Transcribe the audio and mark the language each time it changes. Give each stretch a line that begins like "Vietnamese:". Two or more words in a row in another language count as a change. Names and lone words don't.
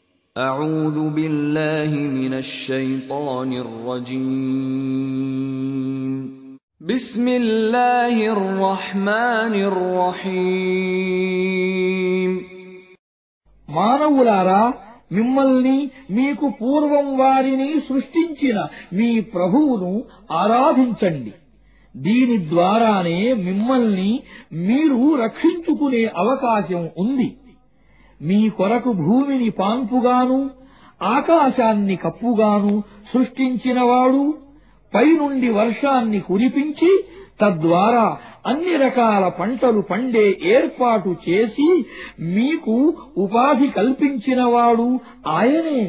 Arabic: أعوذ بالله من الشيطان الرجيم بسم الله الرحمن الرحيم
Telugu: మానవులారా, మిమ్మల్ని మీకు పూర్వం వారిని సృష్టించిన మీ ప్రభువును ఆరాధించండి. దీని ద్వారానే మిమ్మల్ని మీరు రక్షించుకునే అవకాశం ఉంది. మీ కొరకు భూమిని పాన్పుగాను ఆకాశాన్ని కప్పుగాను సృష్టించినవాడు, పైనుండి వర్షాన్ని కురిపించి తద్వారా అన్ని రకాల పంటలు పండే ఏర్పాటు చేసి మీకు ఉపాధి కల్పించినవాడు ఆయనే.